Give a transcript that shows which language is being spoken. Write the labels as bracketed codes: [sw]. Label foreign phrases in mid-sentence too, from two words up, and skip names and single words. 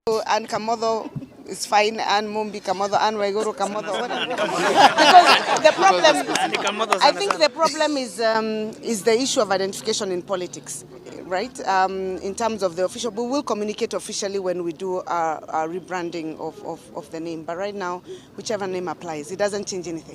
[en] Ann Kamotho is fine. Ann Mumbi Kamotho, Ann Waiguru Kamotho. Because the problem, I think the problem is the issue of identification in politics, right? In terms of the official, we will communicate officially when we do our rebranding of the name. But right now, whichever name applies, it doesn't change anything.